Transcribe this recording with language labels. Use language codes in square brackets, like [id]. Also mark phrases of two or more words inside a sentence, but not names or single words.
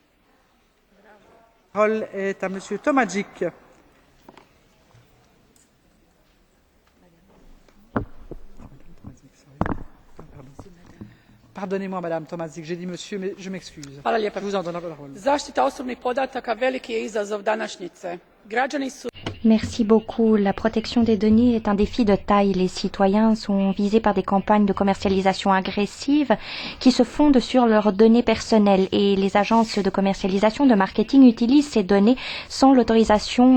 [fr] La parole est à Monsieur Tomajic. Pardonnez-moi, Madame Tomajic, j'ai dit monsieur, mais je m'excuse. Je vous en donne la parole. [hr] Zaštita osobnih podataka veliki je izazov današnjice. Građani su. [fr] Merci beaucoup. La protection des données est un défi de taille. Les citoyens sont visés par des campagnes de commercialisation agressives qui se fondent sur leurs données personnelles et les agences de commercialisation de marketing utilisent ces données sans l'autorisation